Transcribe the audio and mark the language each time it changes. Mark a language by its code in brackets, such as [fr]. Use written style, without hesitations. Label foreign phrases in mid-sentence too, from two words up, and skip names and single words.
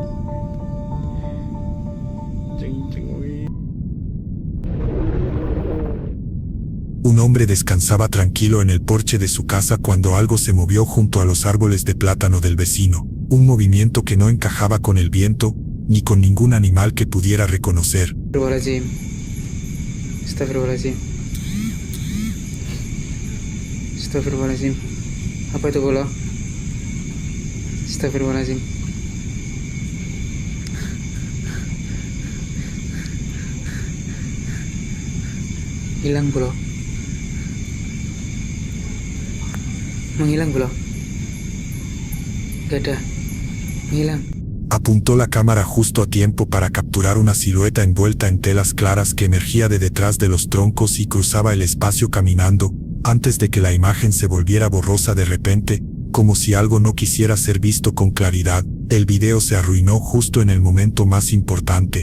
[es] Un hombre descansaba tranquilo en el porche de su casa cuando algo se movió junto a los árboles de plátano del vecino, un movimiento que no encajaba con el viento, ni con ningún animal que pudiera reconocer. [id] Astagfirullahaladzim. Apa itu bola? Astagfirullahaladzim. Hilang bro. Menghilang bro. Gak ada. Menghilang. [es] Apuntó la cámara justo a tiempo para capturar una silueta envuelta en telas claras que emergía de detrás de los troncos y cruzaba el espacio caminando, antes de que la imagen se volviera borrosa de repente, como si algo no quisiera ser visto con claridad. El video se arruinó justo en el momento más importante.